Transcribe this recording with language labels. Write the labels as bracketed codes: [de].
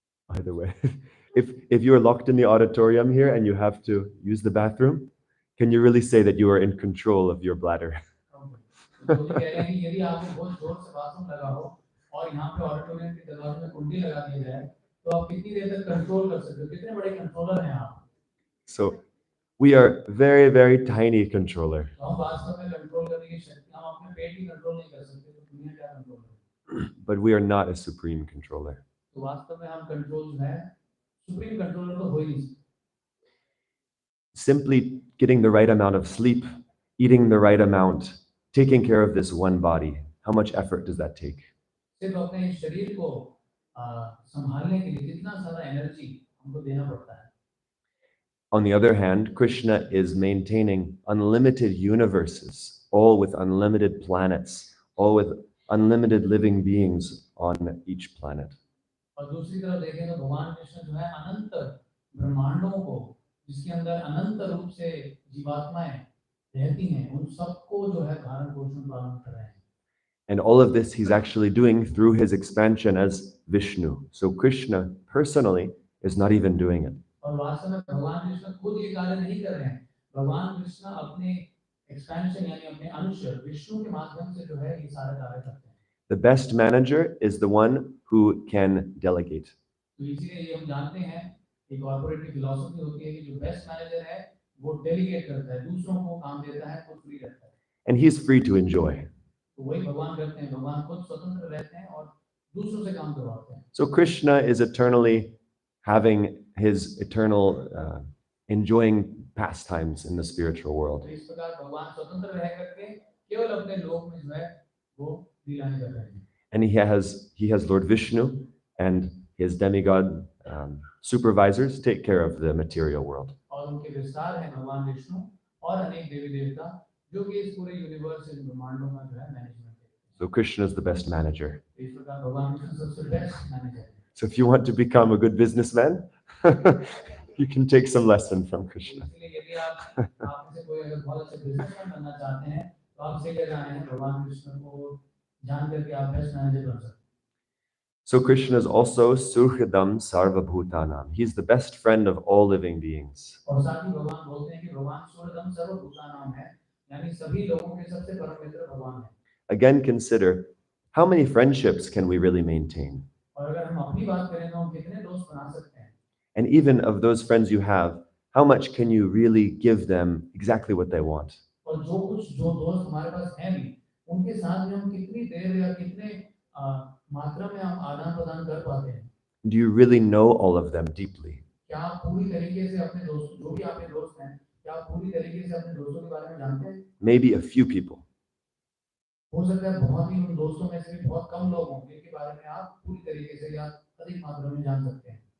[en] Either way, if you are locked in the auditorium here and you have to use the bathroom, can you really say that you are in control of your bladder? [hi] तो ये कह रहे हैं कि यदि आपको बहुत जोर से बाथरूम लगा हो और यहाँ पे ऑडिटोरियम के दरवाजे में कुंडी लगा दी जाए तो आप कितनी देर तक कंट्रोल कर सकते हो? कितने बड़े कंट्रोलर हैं आप? [en] So we are very, very tiny controller. [hi] तो हम वास्तव में कंट्रोल करने की शक्ति, हम अपने पेट की कंट्रोल नहीं कर सकते तो दुनिया क्या कंट्रोल करेगी? [en] But we are not a supreme controller. [hi] तो वास्तव में हम कंट्रोल जो है सुप्रीम कंट्रोलर तो हो ही नहीं सकते। [en] Simply getting the right amount of sleep, eating the right amount, taking care of this one body, how much effort does that take? [hi] सिर्फ अपने शरीर को संभालने के लिए कितना सारा एनर्जी हमको देना पड़ता है। [en] On the other hand, Krishna is maintaining unlimited universes, all with unlimited planets, all with unlimited living beings on each planet. [hi] और दूसरी तरफ देखें तो भगवान कृष्ण जो है अनंत ब्रह्मांडों को, जिसके अंदर अनंत रूप से जीवात्माएं रहती हैं, उन सबको जो है धारण पोषण पालन कर रहे हैं। [en] And all of this he's actually doing through his expansion as Vishnu. So Krishna personally is not even doing it. [hi] और वास्तव में भगवान कृष्ण खुद ये कार्य नहीं कर रहे हैं। भगवान कृष्ण अपने एक्सपेंशन यानी अपने अंश विष्णु के माध्यम से जो है ये सारे कार्य करते हैं। [en] The best manager is the one who can delegate. [hi] तो इसीलिए ये हम जानते हैं एक कॉर्पोरेट की फिलॉसफी होती है कि जो बेस्ट मैनेजर है वो डेलीगेट करता है, दूसरों को काम देता है, खुद फ्री रहता है। [en] And he's free to enjoy. [hi] तो वही भगवान करते हैं, भगवान खुद स्वतंत्र रहते हैं और दूसरों से काम करवाते हैं। [en] So Krishna is eternally having his eternal enjoying pastimes in the spiritual world. [hi] तो इस प्रकार भगवान स्वतंत्र रह करके केवल अपने लोक में जो है वो लीलाएं कर रहे हैं। [en] And he has Lord Vishnu and his demigod supervisors take care of the material world. [hi] और उनके विस्तार हैं भगवान विष्णु और अनेक देवी देवता जो कि इस पूरे यूनिवर्स इस ब्रह्मांडों का जो है मैनेजमेंट करते हैं। [en] So Krishna is the best manager. [hi] इस प्रकार भगवान विष्णु सबसे बेस्ट मैनेजर है। [en] So if you want to become a good businessman, you can take some lesson from Krishna. [hi] इसलिए यदि आप में से कोई अगर बहुत अच्छे बिजनेसमैन बनना चाहते हैं तो आप सीखे जाए हैं भगवान कृष्ण को जान करके आप बेस्ट मैनेजर बन सकते हैं। [en] So Krishna is also [sa] Suhridam Sarvabhutanam. [en] He's the best friend of all living beings. [hi] और साथ ही भगवान बोलते हैं कि भगवान [sa] सूर्यदम सर्वभूतानाम [hi] है, यानी सभी लोगों के सबसे परम मित्र भगवान है। [en] Again, consider how many friendships can we really maintain? [hi] और अगर हम अपनी बात करें तो हम कितने दोस्त बना सकते हैं? [en] And even of those friends you have, how much can you really give them exactly what they want? [hi] और जो दोस्त हमारे पास हैं भी, उनके साथ में हम कितनी देर या कितने मात्रा में हम आदान प्रदान कर पाते हैं? [en] Do you really know all of them deeply? [hi] क्या आप पूरी तरीके से अपने दोस्त, जो भी आपके दोस्त हैं, क्या आप पूरी तरीके से अपने दोस्तों के बारे में जानते हैं? [en] Maybe a few people. [hi] हो सकता है बहुत ही उन दोस्तों में से भी बहुत कम लोग हों जिनके बारे में आप पूरी तरीके से या अधिक मात्रा में जान सकते हैं।